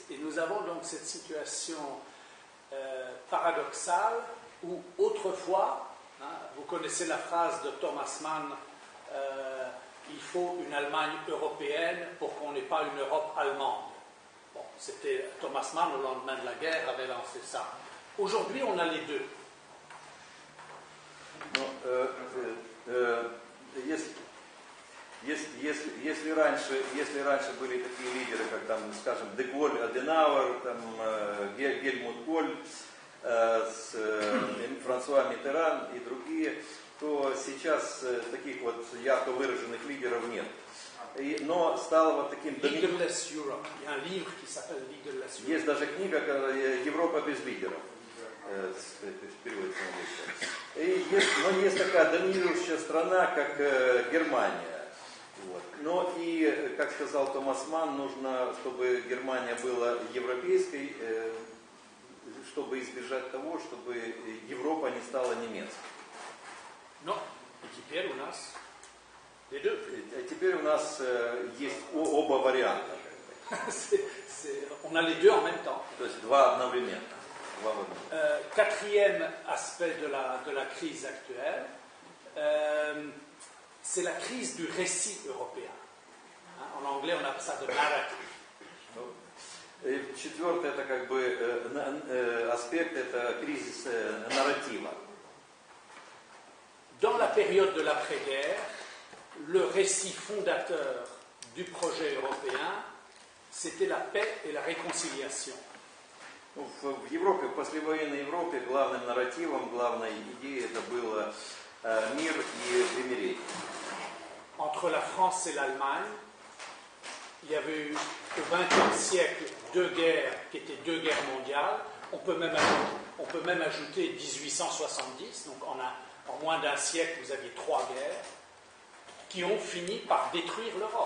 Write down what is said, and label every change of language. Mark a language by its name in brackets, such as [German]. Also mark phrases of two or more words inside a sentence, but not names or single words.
[French] Et nous avons donc cette situation paradoxale où autrefois, vous connaissez la phrase de Thomas Mann, il faut une Allemagne européenne pour qu'on n'ait pas une Europe allemande. Bon, c'était Thomas Mann, au lendemain de la guerre, avait lancé ça. Aujourd'hui, on a les deux. [Russian] Если раньше были такие лидеры, как, там, скажем, Де Голль, Аденауэр, там, Гельмут Коль, Франсуа Миттеран и другие, то сейчас таких вот ярко выраженных лидеров нет. Но стало вот таким... Leaderless Europe. [French] Il y a un livre qui s'appelle Leaderless Europe. [Russian] Есть даже книга «Европа без лидеров». Переводится на английский. Но есть такая доминирующая страна, как Германия. Вот. Но и, как сказал Томас Манн, нужно, чтобы Германия была европейской, чтобы избежать того, чтобы Европа не стала немецкой. Но теперь у нас [French] les deux. [Russian] Теперь у нас есть оба варианта. [French] On a les deux en même temps. [Russian] То есть два одновременно. [French] Quatrième aspect de la crise actuelle, c'est la crise du récit européen. En anglais, on appelle ça de narrative. [Russian] Четвертый это как бы аспект, это кризис нарратива. [French] Dans la période de l'après-guerre, le récit fondateur du projet européen, c'était la paix et la réconciliation. [Russian] В Европе, в послевоенной Европе, главным нарративом, главной идеей это было мир и примирение. [French] Entre la France et l'Allemagne, il y avait eu au XXe siècle deux guerres qui étaient deux guerres mondiales. On peut même ajouter 1870, donc en moins d'un siècle, vous aviez trois guerres qui ont fini par détruire l'Europe.